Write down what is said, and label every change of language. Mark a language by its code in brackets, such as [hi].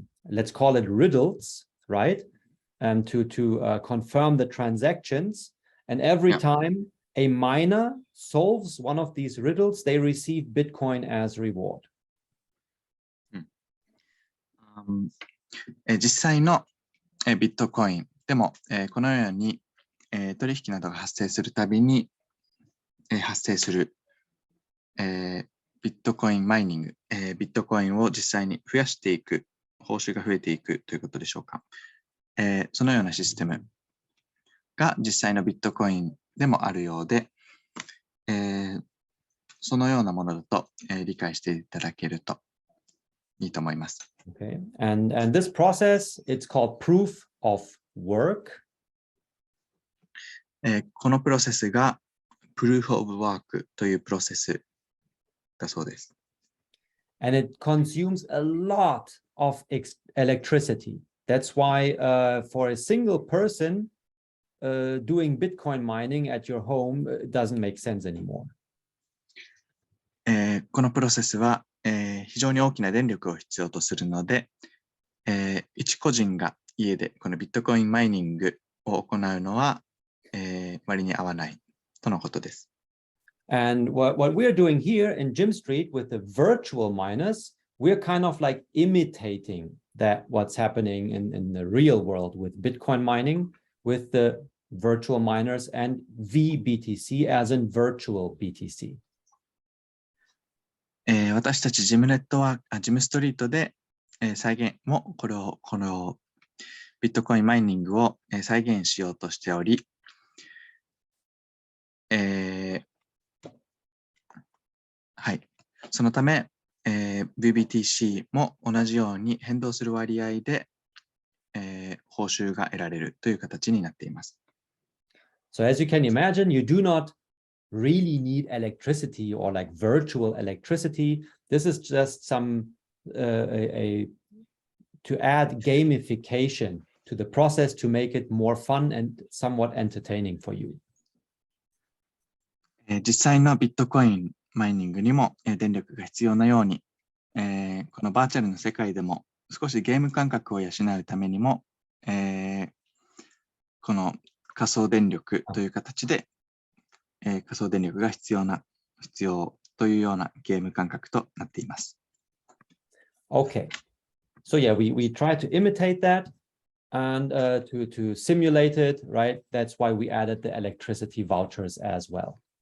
[en] let's call it riddles, right? To confirm the transactions. And every time a miner solves one of these riddles, they receive Bitcoin as reward. [ja] 実際のビットコインでもこのように取引などが発生するたびに発生するビットコインマイニング、ビットコインを実際に増やしていく、報酬が増えていくということでしょうか。そのようなシステムが実際のビットコインでもあるようで、そのようなものだと理解していただけるといいと思います。 [en] Okay, and this process, it's called proof of work. [ja] このプロセスが proof of work というプロセスだそうです。 [en] And it consumes a lot of electricity. That's why for a single person doing Bitcoin mining at your home doesn't make sense anymore. [ja] このプロセスは非常に大きな電力を必要とするので、一個人が家でこのビットコインマイニングを行うのは、割に合わないとのことです。 [en] And what we're doing here in Jim Street with the virtual miners, we're kind of like imitating that what's happening in the real world with Bitcoin mining, with the virtual miners and VBTC as in virtual BTC. [ja] 私たちジムストリートで、再現もこのビットコインマイニングを、再現しようとしており、はい、そのため、VBTC も同じように変動する割合で、報酬が得られるという形になっています。 [en] So as you can imagine, you do not really need electricity or like virtual electricity. This is just some to add gamification to the process to make it more fun and somewhat entertaining for you. [ja] 実際のビットコインマイニングにも電力が必要なように、このバーチャルの世界でも少しゲーム感覚を養うためにも、この仮想電力という形で、仮想電力が必要というようなゲーム感覚となっています。 [en] Okay. So yeah, we try to imitate that and to simulate it, right? That's why we added the electricity vouchers as well.